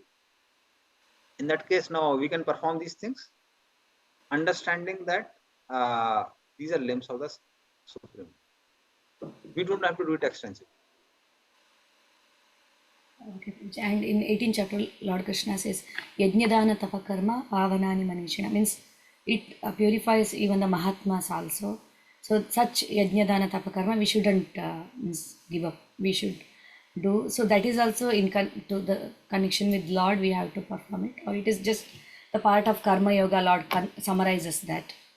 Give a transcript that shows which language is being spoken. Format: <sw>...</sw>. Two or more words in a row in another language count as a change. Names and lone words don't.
<en>In that case, now we can perform these things, understanding that these are limbs of the Supreme. We don't have to do it extensively. Okay. And in 18th chapter, Lord Krishna says,</en> <sa>Yajnadana tapakarma pavanani manishina,</sa> <en>means it purifies even the Mahatmas also. So such</en> <sa>Yajnadana tapakarma</sa> <en>we shouldn't give up. We should do. So that is also in to the connection with Lord we have to perform it, or it is just the part of</en> <sa>karma yoga.</sa> <en>Lord summarizes that.</en>